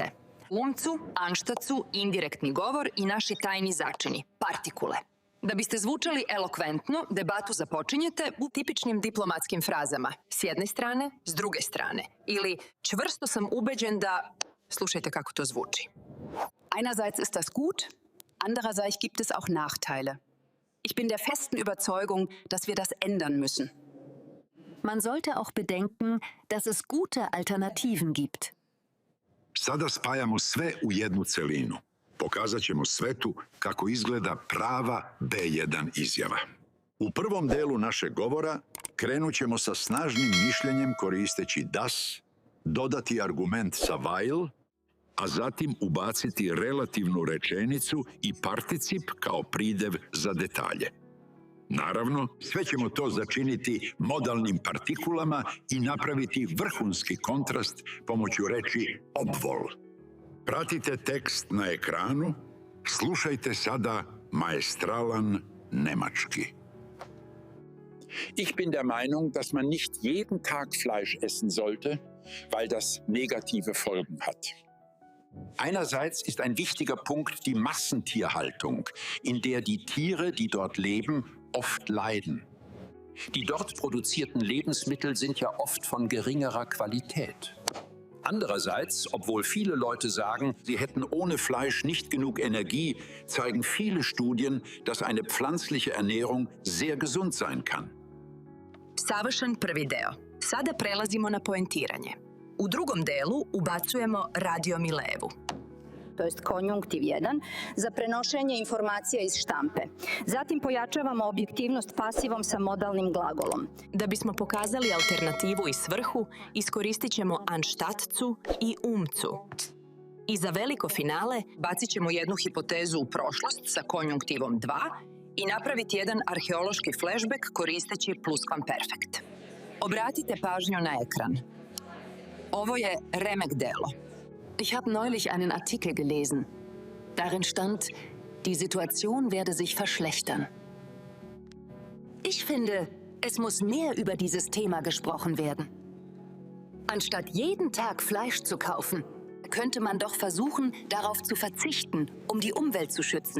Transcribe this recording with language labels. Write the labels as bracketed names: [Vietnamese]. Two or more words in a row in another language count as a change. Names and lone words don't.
[Serbian] Umcu, anštacu, indirektni govor i naši tajni začini, partikule. Da biste zvučali elokventno, debatu započinjete u tipičnim diplomatskim frazama. S jedne strane, s druge strane. Ili čvrsto sam ubeđen da... Slušajte kako to zvuči. [German] Einerseits ist das gut, andererseits gibt es auch Nachteile. Ich bin der festen Überzeugung, dass wir das ändern müssen. Man sollte auch bedenken, dass es gute Alternativen gibt. [Serbian] Sada spajamo sve u jednu celinu. Pokazat ćemo svetu kako izgleda prava B1 izjava. U prvom delu našeg govora krenut ćemo sa snažnim mišljenjem koristeći das, dodati argument sa weil, a zatim ubaciti relativnu rečenicu i particip kao pridev za detalje. Naravno, sve ćemo to začiniti modalnim partikulama i napraviti vrhunski kontrast pomoću reči obvol. Pratite tekst na ekranu, slušajte sada maestralan nemački. [German] Ich bin der Meinung, dass man nicht jeden Tag Fleisch essen sollte, weil das negative Folgen hat. Einerseits ist ein wichtiger Punkt die Massentierhaltung, in der die Tiere, die dort leben, oft leiden. Die dort produzierten Lebensmittel sind ja oft von geringerer Qualität. Andererseits, obwohl viele Leute sagen, sie hätten ohne Fleisch nicht genug Energie, zeigen viele Studien, dass eine pflanzliche Ernährung sehr gesund sein kann. [Serbian] Savršen prvi deo. Sada prelazimo na poentiranje. U drugom delu ubacujemo radiomilevu. To jest konjunktiv 1, za prenošenje informacija iz štampe. Zatim pojačavamo objektivnost pasivom sa modalnim glagolom. Da bismo pokazali alternativu i svrhu, iskoristit ćemo anštatcu i umcu. I za veliko finale bacit ćemo jednu hipotezu u prošlost sa konjunktivom 2 i napraviti jedan arheološki flashback koristeći pluskvamperfekt. Obratite pažnju na ekran. Ovo je remek delo. [German] Ich habe neulich einen Artikel gelesen. Darin stand, die Situation werde sich verschlechtern. Ich finde, es muss mehr über dieses Thema gesprochen werden. Anstatt jeden Tag Fleisch zu kaufen, könnte man doch versuchen, darauf zu verzichten, um die Umwelt zu schützen.